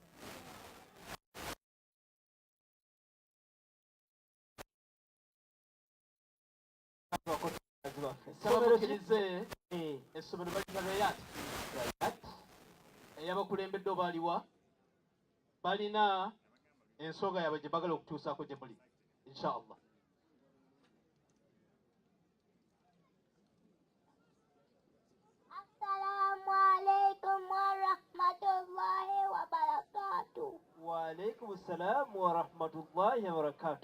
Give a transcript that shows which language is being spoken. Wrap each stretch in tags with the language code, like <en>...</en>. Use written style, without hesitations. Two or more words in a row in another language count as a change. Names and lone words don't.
<lg>Nsaba mukkirize essomero balina Rayat eyabakulembedde oba aliwa balina ensonga yaabwe gye bagala okutuusaako gye muli inshallah.</lg> <ar>السلام عليكم ورحمة الله وبركاته. وعليكم السلام ورحمة الله وبركاته.</ar>